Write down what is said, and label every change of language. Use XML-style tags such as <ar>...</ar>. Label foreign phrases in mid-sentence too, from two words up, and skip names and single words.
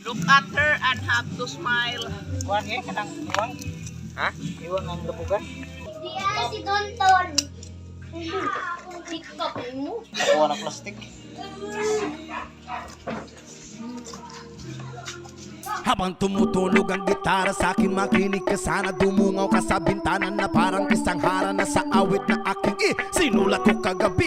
<en>Look at her and have to smile.</en> <tl>Iwan eh, kanang iwan. Ha? Iwan ang lupugan. Diyan si Tonton. TikTok mo. Nakuha ng plastic. Habang tumutulog ang gitara sa akin, makinig ka sana. Dumungaw ka sa bintana na parang isang harana sa awit na aking sinulat ko kagabi.</tl>